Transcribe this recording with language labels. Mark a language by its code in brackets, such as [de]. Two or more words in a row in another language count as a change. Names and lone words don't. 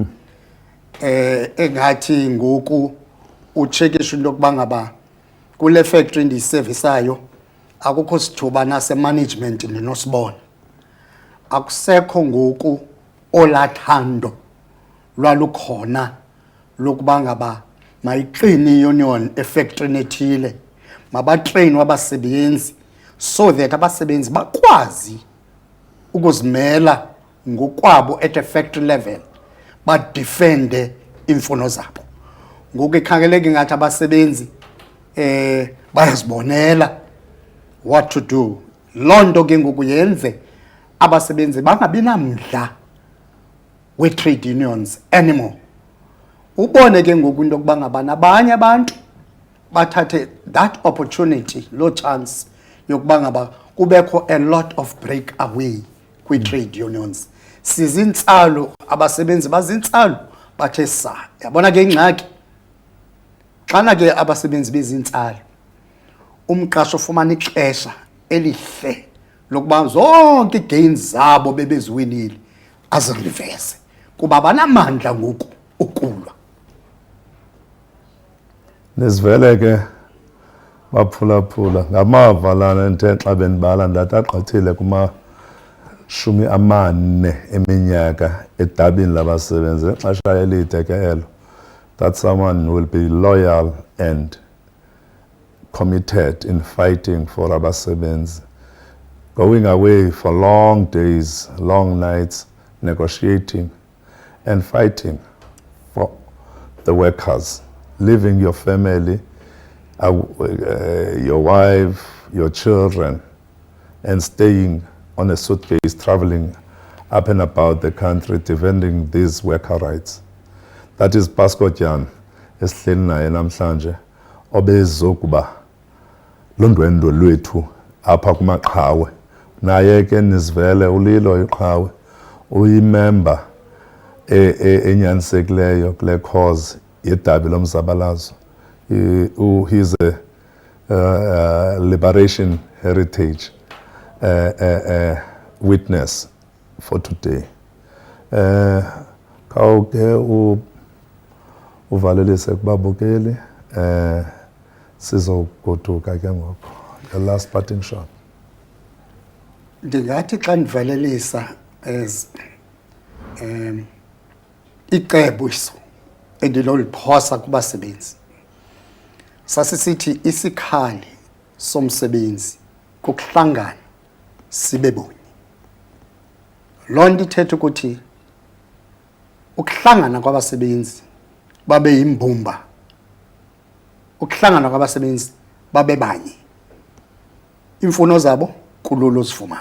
[xh] engathi ngoku ucheckishwe lokuba ngaba kule factory ndiyiservisayo akukho sithuba nase management ndinosibona akusekho ngoku olathando lwalukhona lokuba ngaba mayiqini iunion efactory ethile mabatrain wabasebenzi so that abasebenzi bakwazi ukuzimela ngokwabo [en] at a factory level [xh] badefende imfuno zabo ngoku ikhangeleke ngathi abasebenzi bayazibonela [en] what to [xh] do lonto ke ngoku yenze abasebenzi bangabi namdla we- [en] trade unions anymore [xh] ubone ke ngoku into yokuba ngaba nabanye abantu bathathe [en] that opportunity [xh] lo chance yokuba ngaba kubekho [en] a lot of breakaway [xh] kwi- [en] trade unions [xh] sizintsalo abasebenzi bazintsalo bathe sa yabona ke ingxaki xana ke abasebenzi bezintsalo umqasho ufumana ixesha elihle lokuba zonke gains zabo bebeziwinile azirivese kuba banamandla ngoku ukulwa Nesivele ke baphulaphula ngamava lana enthe xa benibala ndathi agqithile kuma [en] 40 [xh] eminyaka edabini labasebenzi exesha elide ke elo [en] that someone will be loyal and committed in fighting for abasebenzi going away for long days long nights negotiating and fighting for the workers leaving your family your wife your children and staying on a suitcase traveling up and about the country defending these worker rights. That is [xh] Pasco Jan esihleli naye namhlanje obezokuba londwendo lwethu apha kumaqhawe naye ke Nisivele ulilo iqhawe [en] uyimember [xh] enyanisekileyo kule cause yedabi lomzabalazo. [en] He's a liberation heritage witness for today. [xh] Khawuke uvalelise kubabukeli sizogoduka ke ngoko. [en] The last parting shot. [xh] Ndingathi xa ndivalelisa as icebo iso endinoliphosa kubasebenzi sasisithi isikhali somsebenzi kukuhlangana sibe bunye loo nto ithetha ukuthi ukuhlangana kwabasebenzi babe yimbumba ukuhlangana kwabasebenzi babe banye imfuno zabo kululu zifumana